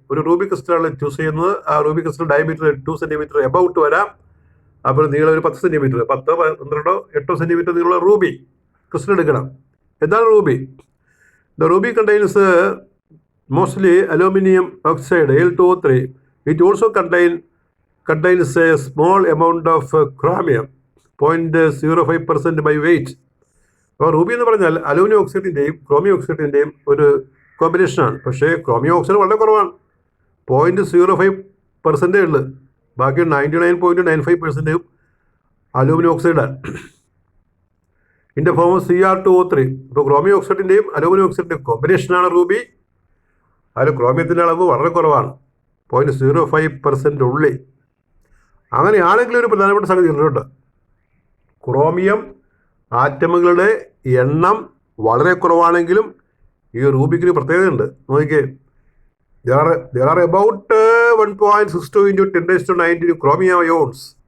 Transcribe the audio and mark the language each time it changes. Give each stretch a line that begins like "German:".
Malayalam: ഒരു Ruby ക്രിസ്റ്റലാണ് choose ചെയ്യുന്നത്. ആ Ruby crystal diameter 2 cm about വരാം. അപ്പോൾ നീളം ഒരു 10 cm, 10, 12, 8 cm നീളമുള്ള റൂബി ക്രിസ്റ്റൽ എടുക്കണം. എന്താണ് Ruby?
English: The ruby contains mostly aluminium oxide Al2O3. It also contains a small amount of chromium, 0.05% by weight.
Malayalam: അപ്പോൾ റൂബി എന്ന് പറഞ്ഞാൽ അലൂമിനിയം ഓക്സൈഡിൻ്റെയും ക്രോമിയം ഓക്സൈഡിൻ്റെയും ഒരു കോമ്പിനേഷനാണ്. പക്ഷേ ക്രോമിയം ഓക്സൈഡ് വളരെ കുറവാണ്, 0.05% ഉള്ളു. ബാക്കി 99.95% അലൂമിനിയം ഓക്സൈഡാണ്. ഇതിൻ്റെ ഫോം Cr2O3. ഇപ്പോൾ ക്രോമിയം ഓക്സൈഡിൻ്റെയും അലൂമിനിയം ഓക്സൈഡിൻ്റെയും കോമ്പിനേഷനാണ് റൂബി. അതിൽ ക്രോമിയത്തിൻ്റെ അളവ് വളരെ കുറവാണ്, 0.05% ഉള്ളി. അങ്ങനെയാണെങ്കിലും ഒരു പ്രധാനപ്പെട്ട സംഗതി ഉണ്ട്. ക്രോമിയം ആറ്റമുകളുടെ എണ്ണം വളരെ കുറവാണെങ്കിലും ഈ റൂബിക്കിന് പ്രത്യേകതയുണ്ട്. നോക്കിക്കേ,
English: there are about 1.62 into 10⁻⁹ chromium ions.